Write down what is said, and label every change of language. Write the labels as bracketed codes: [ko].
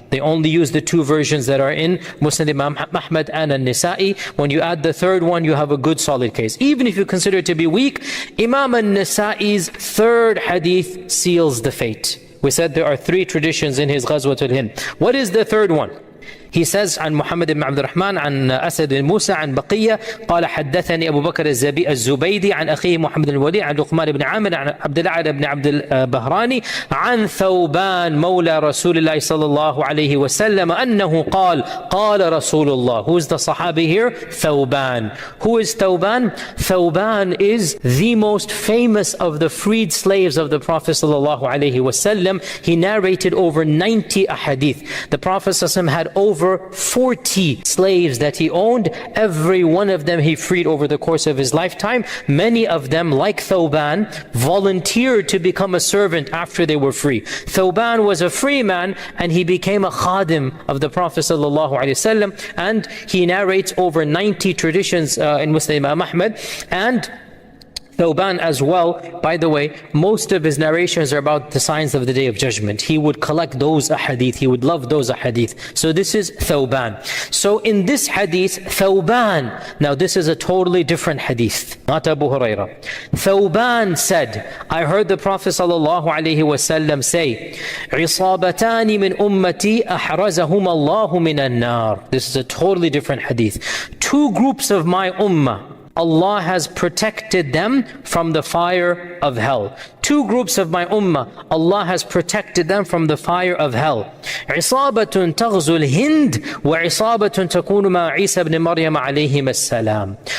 [en] They only use the two versions that are in Musnad Imam Ahmad and An-Nisa'i. When you add the third one, you have a good solid case. Even if you consider it to be weak, Imam An-Nisa'i's third hadith seals the fate. We said there are three traditions in his Ghazwatul Hind. What is the third one? He says [ar] عن محمد بن عبد الرحمن عن أسد بن موسى عن بقية قال حدثني أبو بكر الزبيدي عن أخيه محمد بن الوليد عن لقمان بن عامر عن عبد الأعلى بن عبد البهراني عن ثوبان مولى رسول الله صلى الله عليه وسلم أنه قال قال رسول الله. [en] Who is the Sahabi here? Thawban. Who is Thawban? Thawban is the most famous of the freed slaves of the Prophet [ar] صلى الله عليه وسلم. [en] He narrated over 90 ahadith. The Prophet [ar] صلى الله عليه وسلم [en] had over 40 slaves that he owned. Every one of them he freed over the course of his lifetime. Many of them, like Thawban, volunteered to become a servant after they were free. Thawban was a free man and he became a khadim of the Prophet ﷺ, and he narrates over 90 traditions in Muslim Imam Ahmad. And Thawban as well, by the way, most of his narrations are about the signs of the Day of Judgment. He would collect those ahadith, he would love those ahadith. So this is Thawban. So in this hadith, Thawban, now this is a totally different hadith, not Abu Hurairah. Thawban said, I heard the Prophet ﷺ say, [ar] عِصَابَتَانِ مِنْ أُمَّتِي أَحْرَزَهُمَ اللَّهُ مِنَ النَّارِ. [en] This is a totally different hadith. Two groups of my ummah, Allah has protected them from the fire of hell. Two groups of my ummah, Allah has protected them from the fire of hell. [ar] عِصَابَةٌ تَغْزُو الْهِنْدِ وَعِصَابَةٌ تَكُونُ مَعَ عِيسَى بْنِ مَرْيَمَ عَلَيْهِمَ السَّلَامِ.